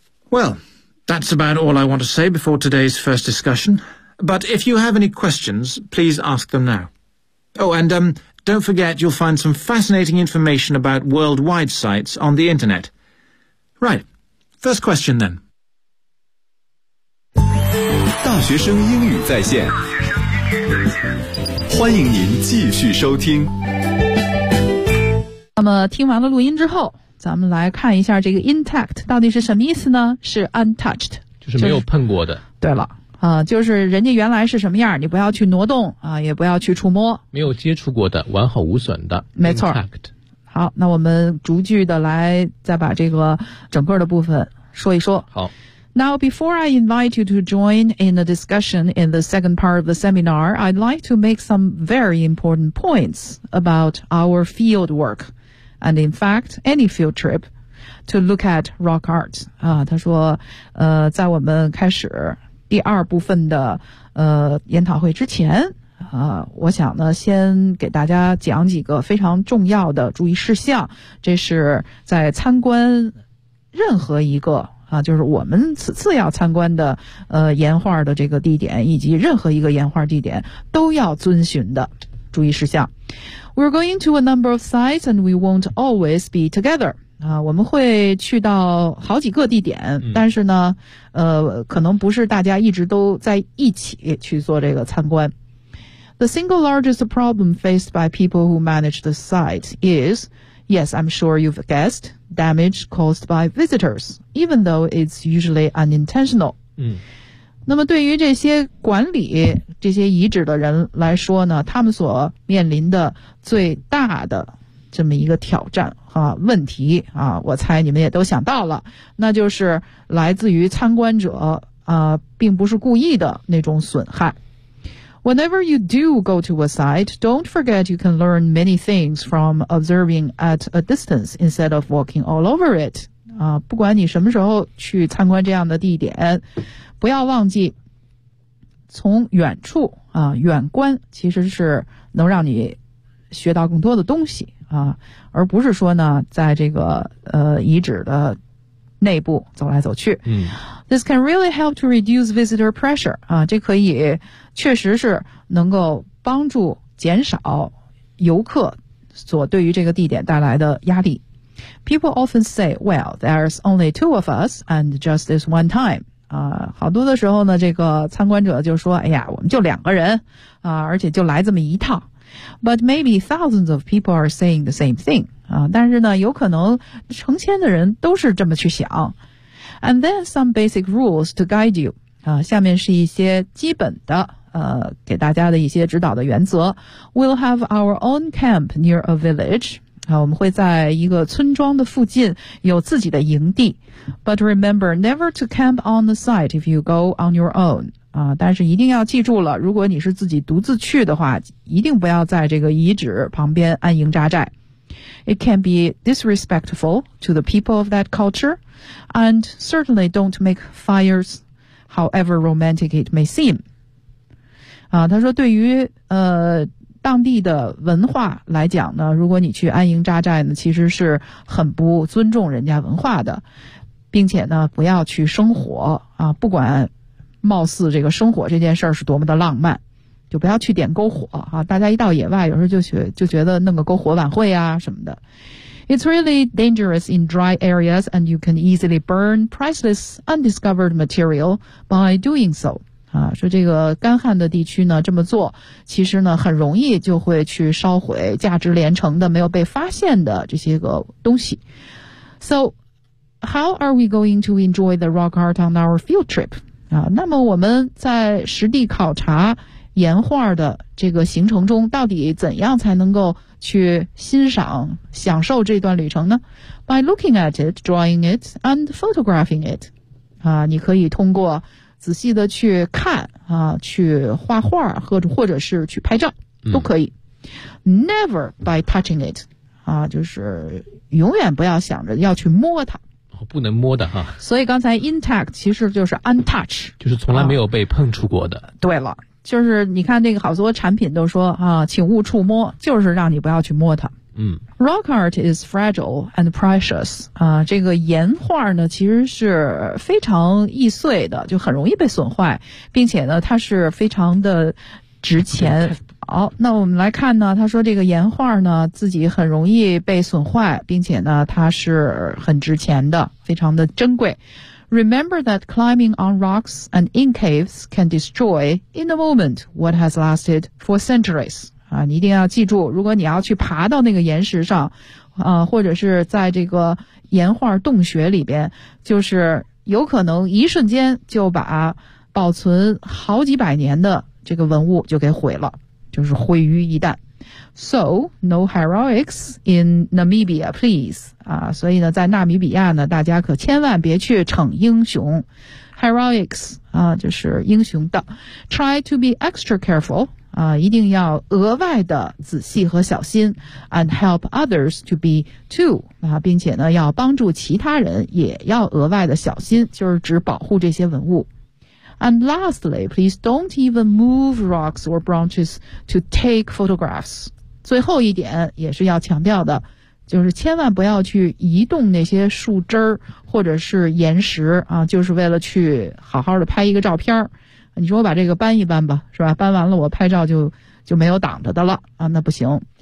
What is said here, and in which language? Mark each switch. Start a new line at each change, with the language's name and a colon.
English: Well, that's about all I want to say before today's first discussion. But if you have any questions, please ask them now. Oh, and don't forget, you'll find some fascinating information about worldwide sites on the internet. Right, first question then.
Chinese: 大学生英语在线，欢迎您继续收听。那么听完了录音之后，咱们来看一下这个 intact 到底是什么意思呢？是 untouched，就是没有碰过的。对了。就是人家原来是什么样，你不要去挪动啊，也不要去触摸，没有接触过的，完好无损的，没错。
English: Intact.
Chinese: 好，那我们逐句的来，再把这个整个的部分说一说。好。
English: Now, before I invite you to join in the discussion in the second part of the seminar, I'd like to make some very important points about our field work, and in fact, any field trip. To look at rock art
Chinese: 啊，他说，在我们开始第二部分的研讨会之前啊，我想呢先给大家讲几个非常重要的注意事项。这是在参观任何一个啊，就是我们此次要参观的岩画的这个地点，以及任何一个岩画地点都要遵循的注意事项。
English: We're going to a number of sites, and we won't always be together.
Chinese: 我们会去到好几个地点，但是呢，可能不是大家一直都在一起去做这个参观。
English: The single largest problem faced by people who manage the site is, yes, I'm sure you've guessed, damage caused by visitors, even though it's usually unintentional. 嗯，
Chinese: 那么对于这些管理这些遗址的人来说呢，他们所面临的最大的这么一个挑战啊，问题啊，我猜你们也都想到了，那就是来自于参观者啊，并不是故意的那种损害。
English: Whenever you do go to a site, don't forget you can learn many things from observing at a distance instead of walking all over it.
Chinese: 啊，不管你什么时候去参观这样的地点，不要忘记从远处啊，远观其实是能让你学到更多的东西。啊，而不是说呢，在这个遗址的内部走来走去。嗯
English: ，This can really help to reduce visitor pressure.
Chinese: 啊，这可以确实是能够帮助减少游客所对于这个地点带来的压力。
English: People often say, "Well, there's only two of us, and just this one time."
Chinese: 好多的时候呢，这个参观者就说，哎呀，我们就两个人啊，而且就来这么一趟。
English: But maybe thousands of people are saying the same thing.
Chinese: 啊，但是呢，有可能成千的人都是这么去想。
English: And then some basic rules to guide you.
Chinese: 啊，下面是一些基本的给大家的一些指导的原则。
English: We'll have our own camp near a village.
Chinese: 啊，我们会在一个村庄的附近有自己的营地。
English: But remember never to camp on the site if you go on your own.
Chinese: 啊，但是一定要记住了，如果你是自己独自去的话，一定不要在这个遗址旁边安营扎寨。
English: It can be disrespectful to the people of that culture, and certainly don't make fires, however romantic it may seem.
Chinese: 啊，他说对于当地的文化来讲呢，如果你去安营扎寨呢，其实是很不尊重人家文化的，并且呢不要去生火啊，不管貌似这个生火这件事儿是多么的浪漫，就不要去点篝火啊，大家一到野外有时候就觉得弄个篝火晚会啊什么的。
English: It's really dangerous in dry areas and you can easily burn priceless undiscovered material by doing so.
Chinese: 啊，说这个干旱的地区呢，这么做其实呢很容易就会去烧毁价值连城的没有被发现的这些个东西。
English: So how are we going to enjoy the rock art on our field trip?
Chinese: 啊，那么我们在实地考察岩画的这个行程中到底怎样才能够去欣赏享受这段旅程呢？
English: By looking at it, drawing it, and photographing it.
Chinese: 啊，你可以通过仔细的去看啊，去画画或者是去拍照都可以。
English: Never by touching it,
Chinese: 啊，就是永远不要想着要去摸它。哦，不能摸的哈。所以刚才 intact 其实就是 untouched, 就是从来没有被碰触过的。啊，对了，就是你看那个好多产品都说啊，请勿触摸，就是让你不要去摸它。
English: Rock art is fragile and precious.
Chinese: 啊，这个岩画呢其实是非常易碎的，就很容易被损坏，并且呢它是非常的值钱。好，那我们来看呢，他说这个岩画呢自己很容易被损坏，并且呢它是很值钱的，非常的珍贵。
English: Remember that climbing on rocks and in caves can destroy in a moment what has lasted for centuries.
Chinese: 啊，你一定要记住，如果你要去爬到那个岩石上，或者是在这个岩画洞穴里边，就是有可能一瞬间就把保存好几百年的这个文物就给毁了，就是毁于一旦。
English: So, no heroics in Namibia, please.
Chinese: 啊，所以呢，在纳米比亚呢，大家可千万别去逞英雄。
English: Heroics,
Chinese: 啊，就是英雄的。
English: Try to be extra careful.
Chinese: 啊，一定要额外的仔细和小心 ，
English: and help others to be too
Chinese: 啊，并且呢，要帮助其他人也要额外的小心，就是指保护这些文物。
English: And lastly, please don't even move rocks or branches to take photographs.
Chinese: 最后一点也是要强调的，就是千万不要去移动那些树枝儿或者是岩石啊，就是为了去好好的拍一个照片儿。你说我把这个搬一搬吧，是吧，搬完了我拍照就没有挡着的了啊，那不行。